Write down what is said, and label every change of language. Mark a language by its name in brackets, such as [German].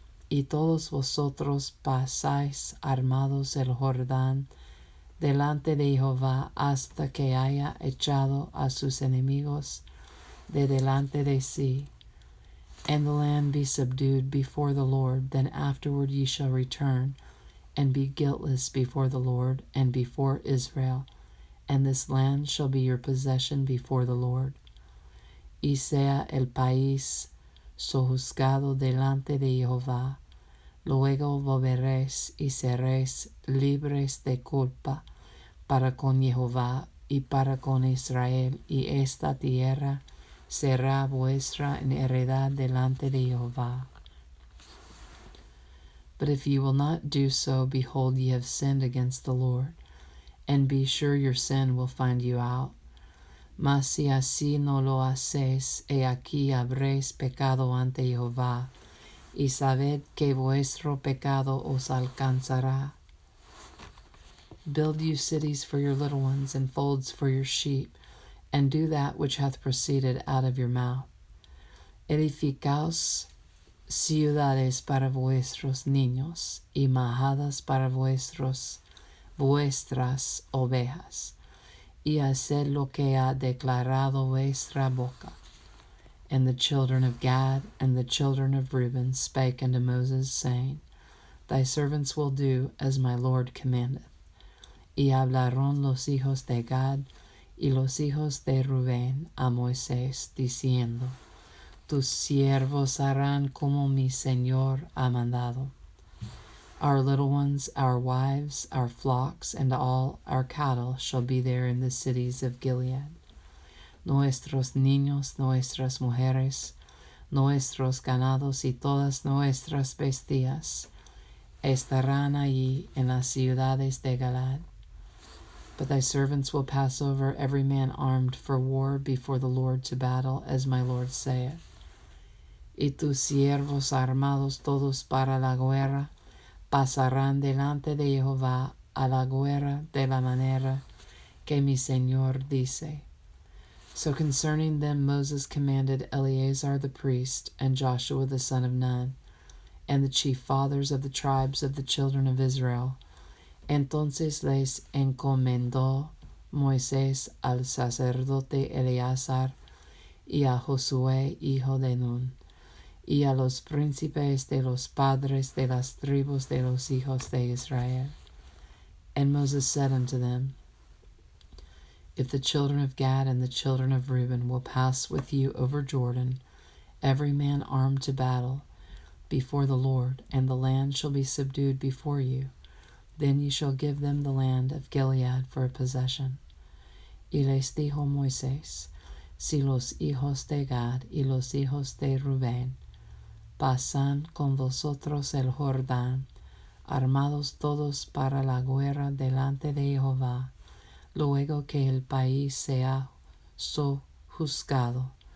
[Spanish] Y todos vosotros pasáis armados el Jordán delante de Jehová hasta que haya echado a sus enemigos de delante de sí, [English] and the land be subdued before the Lord. Then afterward ye shall return, and be guiltless before the Lord and before Israel, and this land shall be your possession before the Lord. [Spanish] Y sea el país sojuzgado delante de Jehová. Luego volveréis y seréis libres de culpa para con Jehová y para con Israel, y esta tierra será vuestra en heredad delante de Jehová. [English] But if ye will not do so, behold, ye have sinned against the Lord, and be sure your sin will find you out. [Spanish] Mas si así no lo hacéis, he aquí habréis pecado ante Jehová, y sabed que vuestro pecado os alcanzará. [English] Build you cities for your little ones, and folds for your sheep, and do that which hath proceeded out of your mouth. [Spanish] Edificaos ciudades para vuestros niños, y majadas para vuestras ovejas, y haced lo que ha declarado vuestra boca. [English] And the children of Gad and the children of Reuben spake unto Moses, saying, Thy servants will do as my Lord commandeth. [Spanish] Y hablaron los hijos de Gad y los hijos de Rubén a Moisés, diciendo, Tus siervos harán como mi Señor ha mandado. [English] Our little ones, our wives, our flocks, and all our cattle shall be there in the cities of Gilead. [Spanish] Nuestros niños, nuestras mujeres, nuestros ganados y todas nuestras bestias estarán allí en las ciudades de Galaad. [English] But thy servants will pass over every man armed for war before the Lord to battle, as my Lord saith. [Spanish] Y tus siervos armados todos para la guerra pasarán delante de Jehová a la guerra de la manera que mi Señor dice. [English] So concerning them Moses commanded Eleazar the priest, and Joshua the son of Nun, and the chief fathers of the tribes of the children of Israel. [Spanish] Entonces les encomendó Moisés al sacerdote Eleazar y a Josué hijo de Nun, y a los príncipes de los padres de las tribus de los hijos de Israel. [English] And Moses said unto them, If the children of Gad and the children of Reuben will pass with you over Jordan, every man armed to battle, before the Lord, and the land shall be subdued before you, then ye shall give them the land of Gilead for a possession. [Spanish] Y les dijo Moisés, Si los hijos de Gad y los hijos de Rubén pasan con vosotros el Jordán, armados todos para la guerra delante de Jehová, luego que el país sea sojuzgado,